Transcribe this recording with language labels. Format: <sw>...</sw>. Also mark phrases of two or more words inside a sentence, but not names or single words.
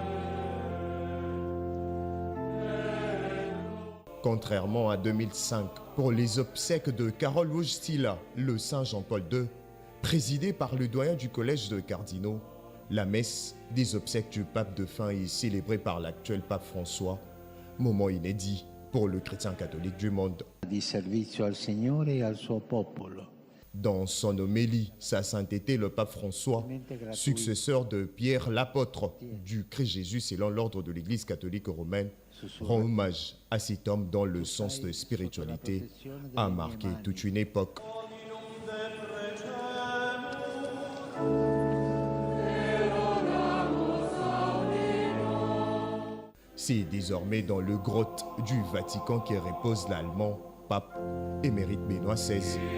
<fr>Contrairement à 2005, pour les obsèques de Karol Wojtyla, le Saint Jean-Paul II, présidé par le doyen du collège de cardinaux, la messe des obsèques du pape défunt est célébrée par l'actuel pape François, moment inédit pour le chrétien catholique du monde.</fr> <it>Di servizio al Signore e al suo popolo.</it> <fr>Dans son homélie, sa sainteté le pape François, successeur de Pierre l'apôtre du Christ Jésus selon l'ordre de l'Église catholique romaine, rend hommage à cet homme dont le sens de spiritualité a marqué toute une époque. C'est désormais dans le grotte du Vatican que repose l'Allemand pape émérite Benoît XVI.</fr>